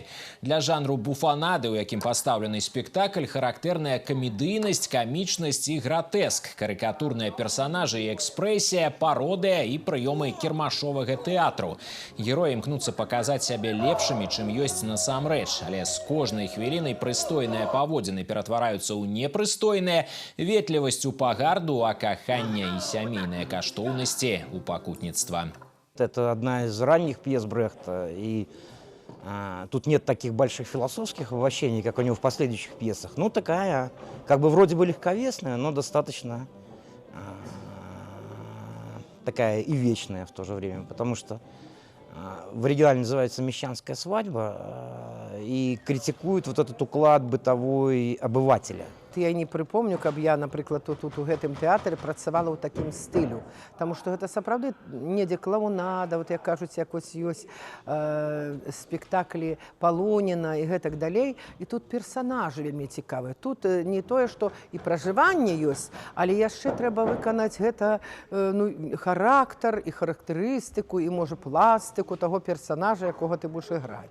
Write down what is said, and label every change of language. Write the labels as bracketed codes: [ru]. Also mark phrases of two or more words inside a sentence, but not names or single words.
[be] Для жанру буфанады, у якім пастаўлены спектакль, характэрная камедыйнасць, камічнасць і гратэск, карыкатурныя персанажы і экспрэсія, пародыя і прыёмы кірмашовага тэатру. Героі імкнуцца паказаць сябе лепшымі, чым ёсць насамрэч, але з кожнай хвілінай прыстойныя паводзіны ператвараюцца ў непрыстойныя, ветлівасць у пагарду, а каханне і сямейныя каштоўнасці у пакутніцтва. [ru] Это одна из ранних пьес Брехта, и тут нет таких больших философских воплощений, как у него в последующих пьесах. Ну, такая, как бы вроде бы легковесная, но достаточно такая и вечная в то же время, потому что в оригинале называется «Мещанская свадьба» и критикует вот этот уклад бытовой обывателя. Я не припомню, [be] каб я, наприклад, тут у гэтым тэатры працавала ў такім стылю. Таму што гэта сапраўды недзе клоунада, вот як кажуць, як вось ёсць спектаклі Палоніна і гэтак далей. І тут персанажы вельмі цікавыя. Тут не тое, што і пражыванне ёсць, але яшчэ трэба выканаць гэта характар і характарыстыку, і, можа, пластыку таго персанажа, якога ты будаш іграць.